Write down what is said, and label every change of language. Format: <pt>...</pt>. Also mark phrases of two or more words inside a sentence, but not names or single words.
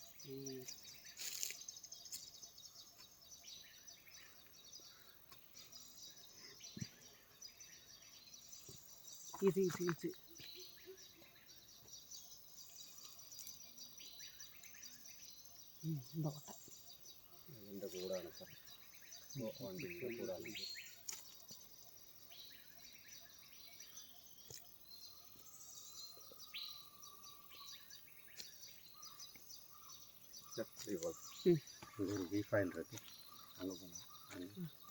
<ta>இது இந்த ஓட்டை</ta> <ml>ഇതിൻ്റെ കൂടാണ് സാർ, വണ്ടിൻ്റെ കൂടാണ്.</ml> <ta>இது ஒரு பீஃப் ஆயில் இருக்கு, அங்கே போனால்</ta>